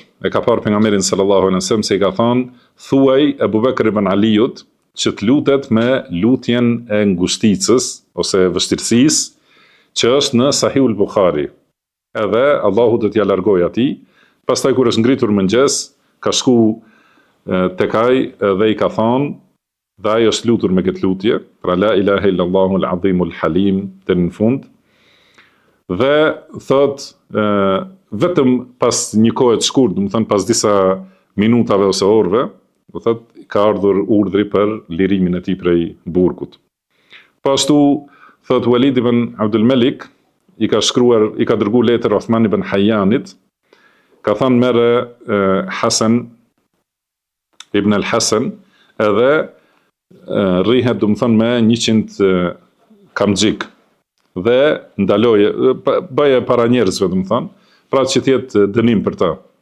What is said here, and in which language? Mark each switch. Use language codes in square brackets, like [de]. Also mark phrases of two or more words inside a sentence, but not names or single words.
[sq] E ka parë pejgamberin [ar] صلى الله عليه وسلم [sq] se i ka thonë, thuaj Abu Bakr ibn Aliut që të lutet me lutjen e ngushticës ose vështirësisë që është në Sahihul Bukhari. Edhe Allahu do t'ia largojë atij. Pastaj kur është ngritur mëngjes, ka shku tek ai dhe i ka thonë, dhe ai është lutur me këtë lutje, pra [ar] لا إله إلا الله العظيم الحليم [sq] deri në fund. Dhe thot vetëm pas një kohe të shkurt, do të thënë pas disa minutave ose orëve, do thot ka ardhur urdhri për lirimin e tij prej burgut. Po ashtu thot Walid ibn Abdul Malik i ka dërguar letër Uthman ibn Hayyanit, ka thënë merre Hasan ibn al-Hasan edhe rrihet, do të thënë, me 100 kamxhik dhe ndaloje, bëje para njerëzve, do të thënë, pra që t'jetë dënim për ta.